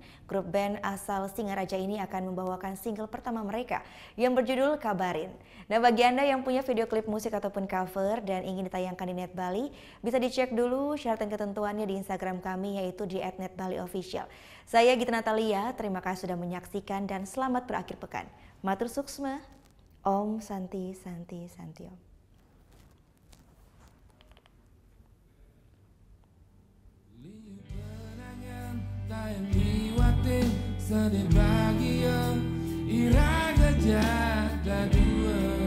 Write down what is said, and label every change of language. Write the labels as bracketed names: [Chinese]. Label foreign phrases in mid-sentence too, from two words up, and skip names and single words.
[Indonesian] Grup band asal Singaraja ini akan membawakan single pertama mereka yang berjudul Kabarin. Nah, bagi Anda yang punya video klip musik ataupun cover dan ingin ditayangkan di Net Bali, bisa dicek dulu syarat dan ketentuannya di Instagram kami yaitu di @netbaliofficial. Saya Gita Natalia, terima kasih sudah menyaksikan dan selamat berakhir pekan. [Balinese] Matur suksma, Om Santi Santi Santi Om. [Indonesian] Yang liwatin sedih bahagia [Balinese] iraga jaga dua